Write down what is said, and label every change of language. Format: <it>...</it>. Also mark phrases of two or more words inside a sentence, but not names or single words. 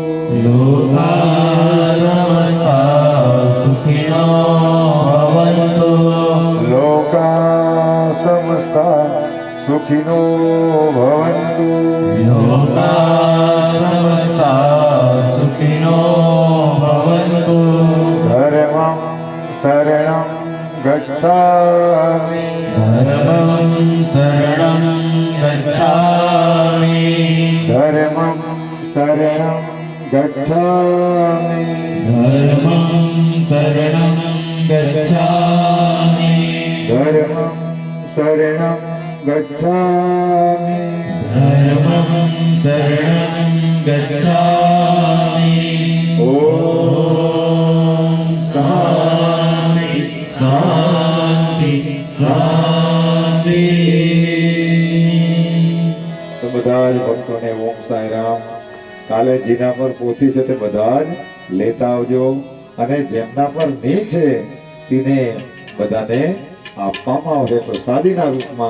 <sa>લોકા સમસ્તા સુખિનો ભવન્તુ। લોકા સમસ્તા સુખિનો ભવંતુ। લોકા સમસ્તા સુખિનો ભવન્તુ।</sa> <pi>ધર્મં શરણં ગચ્છામિ। ધર્મં શરણં ગચ્છામિ। ધર્મં શરણં ગચ્છામિ। ધર્મં શરણં ગચ્છામિ। ધર્મં શરણં ગચ્છામિ। ધર્મં શરણં ગચ્છામિ।</pi> <sa>ઓમ શાંતિ શાંતિ શાંતિ।</sa> <gu>તો બધા જ ભક્તોને ઓમ સાંઈરામ। કાલે જેના પર પોથી છે તે બધા જ લેતા આવજો અને જેમના પર નહીં છે તેને બધાને આપવામાં આવશે પ્રસાદીના રૂપમાં।</gu>